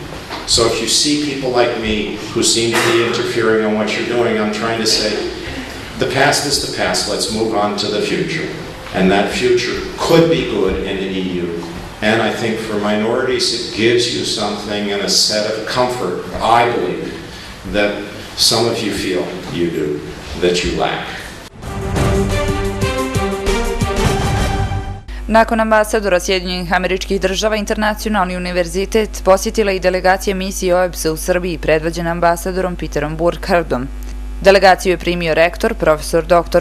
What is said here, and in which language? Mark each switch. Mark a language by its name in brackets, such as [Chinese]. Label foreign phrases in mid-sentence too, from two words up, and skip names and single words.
[English] So if you see people like me who seem to be interfering on what you're doing, I'm trying to say, the past is the past, let's move on to the future. And that future could be good in the EU. And I think for minorities, it gives you something and a set of comfort, I believe, that some of you feel you do, that you lack. [Bosnian] Nakon ambasadora Sjedinjenih Američkih Država, Internacionalni univerzitet posjetila i delegacija misije OEBS-a u Srbiji predvođena ambasadorom Peterom Burkhardom. Delegaciju je primio rektor, profesor dr.